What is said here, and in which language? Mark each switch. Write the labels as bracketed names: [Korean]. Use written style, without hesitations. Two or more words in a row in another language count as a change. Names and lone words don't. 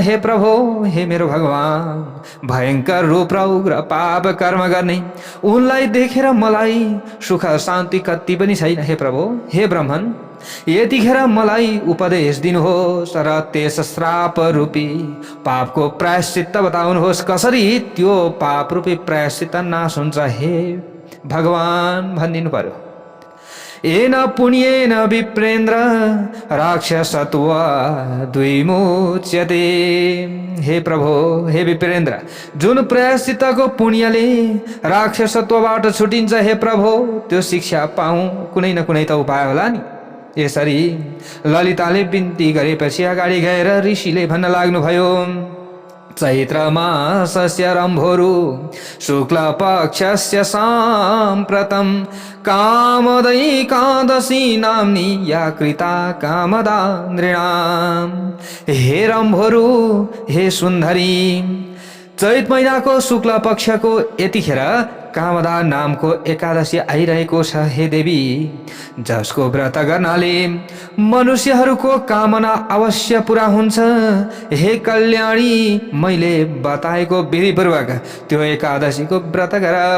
[Nepali] हे प्रभु, हे मेरो भगवान, भयंकर रूप र उग्र पाप कर्म गर्ने उनलाई देखेर मलाई सुख शान्ति कति पनि छैन। हे प्रभु, हे ब्राह्मण, यतिखेर मलाई उपदेश दिनुहोस् र त्यस श्राप रूपी पापको प्रायश्चित्त बताउनुहोस्। कसरी त्यो पाप रूपी प्रायश्चित्त नाश हुन्छ हे भगवान भनिदिनु पर्यो। [Sanskrit] येन पुण्येन विप्रेन्द्र राक्षसत्वा द्विमुच्यते। [Nepali] हे प्रभु, हे विप्रेन्द्र, जुन प्रायश्चित्तको पुण्यले राक्षसत्वबाट छुटिन्छ हे प्रभु, त्यो शिक्षा पाऊँ कुनै न कुनै त उपाय होला नि। यसरी ललिताले बिन्ती गरेपछि अगाडि गएर ऋषिले भन्न लाग्नुभयो, [Sanskrit] चैत्र मासस्य रम्भोरु शुक्ल पक्षस्य साम्प्रतं कामदैकादशी नाम्नी या कृता कामदा नृणाम। [Nepali] हे रम्भोरु, हे सुन्दरी, चैत महिनाको शुक्ल पक्षको यतिखेर कामदा नामको एकादशी आइरहेको छ। हे देवी, जसको व्रत गर्नाले मनुष्यहरूको कामना अवश्य पूरा हुन्छ। हे कल्याणी, मैले बताएको विधिपूर्वक त्यो एकादशीको व्रत गर।